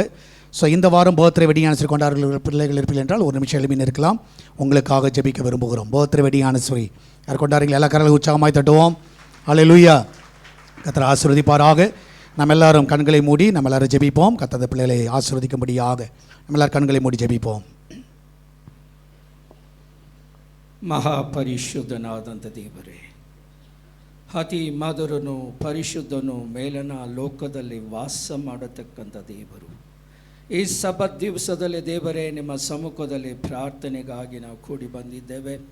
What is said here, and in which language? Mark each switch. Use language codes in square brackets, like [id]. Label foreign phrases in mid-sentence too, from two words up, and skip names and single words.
[ta] ஸோ இந்த வாரம் [en] birthday wedding anniversary [ta] கொண்டாடுகிற பிள்ளைகள் இருப்பீர்கள் என்றால் ஒரு நிமிஷம் எழுப்பி இருக்கலாம். உங்களுக்காக ஜெபிக்க விரும்புகிறோம். [en] birthday wedding anniversary [ta] யார் கொண்டாடுறீங்களா? எல்லா கரங்களும் உற்சாகமாய் தட்டுவோம். அல்லேலூயா. கர்த்தர் ஆசீர்வதிப்பாராக. நம்ம எல்லாரும் கண்களை மூடி நம்ம எல்லாரும் ஜெபிப்போம். கர்த்தர் பிள்ளைகளை ஆசீர்வதிக்கும்படியாக நம்ம எல்லாரும் கண்களை மூடி ஜெபிப்போம். [kn] ಮಹಾಪರಿಶುದ್ಧನಾದಂಥ ದೇವರೇ, ಅತಿ ಮಧುರನು ಪರಿಶುದ್ಧನು ಮೇಲನ ಲೋಕದಲ್ಲಿ ವಾಸ ಮಾಡತಕ್ಕಂಥ ದೇವರು, ಈ ಸಬ್ಬತ್ ದಿವಸದಲ್ಲಿ ದೇವರೇ ನಿಮ್ಮ ಸಮ್ಮುಖದಲ್ಲಿ ಪ್ರಾರ್ಥನೆಗಾಗಿ ನಾವು ಕೂಡಿ ಬಂದಿದ್ದೇವೆ.